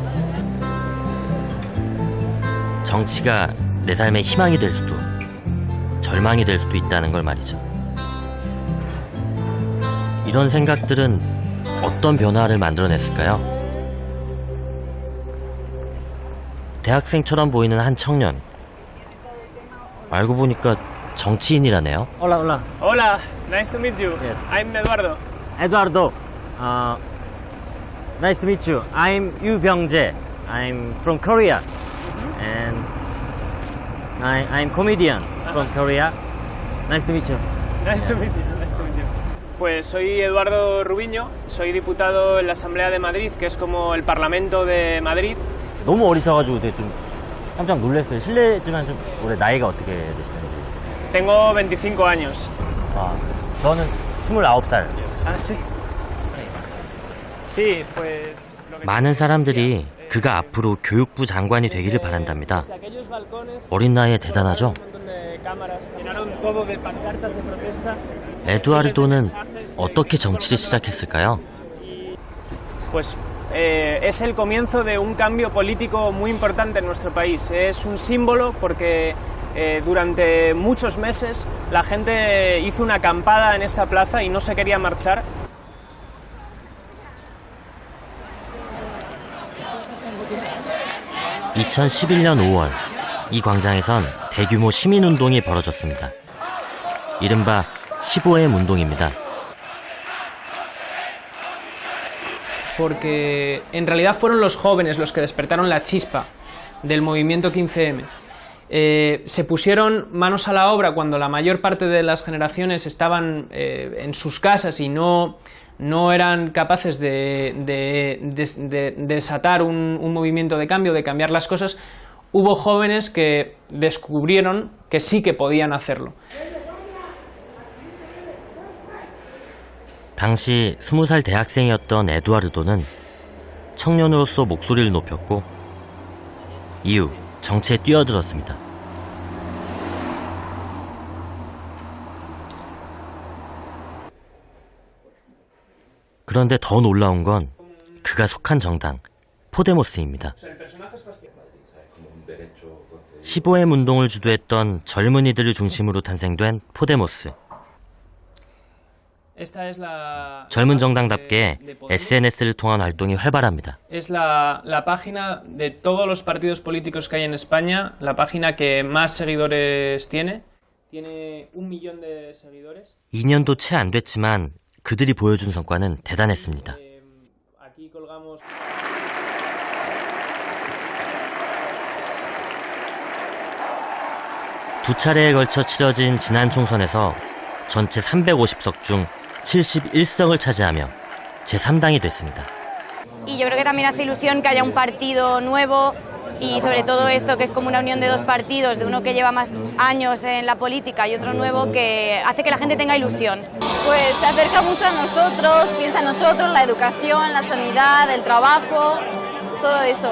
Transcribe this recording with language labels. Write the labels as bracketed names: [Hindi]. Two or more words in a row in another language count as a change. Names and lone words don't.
[Korean] 정치가 내 삶의 희망이 될 수도 절망이 될 수도 있다는 걸 말이죠. 이런 생각들은 어떤 변화를 만들어냈을까요? 대학생처럼 보이는 한 청년. 알고 보니까 정치인이라네요. [Spanish] Hola, hola. Hola, [English] nice to meet you. Yes. I'm Eduardo. Eduardo. Nice to meet you. I'm Yu Byung-jae. I'm from Korea. And I'm comedian from Korea. Nice to meet you. Nice to meet you. Nice to meet you. [Spanish] Pues soy Eduardo Rubiño, soy diputado en la Asamblea de Madrid, que es como el Parlamento de Madrid. [Korean] 너무 어리셔가지고 되게 좀 깜짝 놀랐어요. 실례지만 좀 올해 나이가 어떻게 되시는지. [Spanish] Tengo 25 años. [Korean] 저는 29살. [Spanish] Ah, sí. Sí, pues... [Korean] 많은 사람들이 그가 앞으로 교육부 장관이 되기를 바란답니다. 어린 나이에 대단하죠? 에두아르도는 어떻게 정치를 시작했을까요? [Spanish] Pues es el comienzo de un cambio político muy importante en nuestro país. Es un símbolo porque durante muchos meses la gente hizo una acampada en esta plaza y no se quería marchar. [Korean] (2011년 5월) 이 광장에선 대규모 시민운동이 벌어졌습니다. 이른바 15M 운동입니다. [Spanish] Porque en realidad fueron los jóvenes los que despertaron la chispa del movimiento 15M. Se pusieron manos a la obra cuando la mayor parte de las generaciones estaban en sus casas y no eran capaces de desatar un movimiento de cambio, de cambiar las cosas. Hubo jóvenes que descubrieron que sí que podían hacerlo. [Korean] 당시 20살 대학생이었던 에두아르도는 청년으로서 목소리를 높였고 이후 정치에 뛰어들었습니다. 그런데 더 놀라운 건 그가 속한 정당 포데모스입니다. 15M 운동을 주도했던 젊은이들을 중심으로 탄생된 포데모스. 젊은 정당답게 SNS를 통한 활동이 활발합니다. [Spanish] Es la página de todos los partidos políticos que hay en España, la página que más seguidores tiene. Tiene 1 millón de seguidores. [Korean] 2년도 채 안 됐지만 그들이 보여준 성과는 대단했습니다. [Spanish] Aquí colgamos. [Korean] 두 차례에 걸쳐 치러진 지난 총선에서 전체 350석 중 71석을 차지하며 제3당이 됐습니다. [Spanish] Y yo creo que también hace ilusión que haya un partido nuevo y sobre todo esto que es como una unión de dos partidos, de uno que lleva más años en la política y otro nuevo que hace que la gente tenga ilusión. Pues se acerca mucho a nosotros, piensa en nosotros, la educación, la sanidad, el trabajo, todo eso.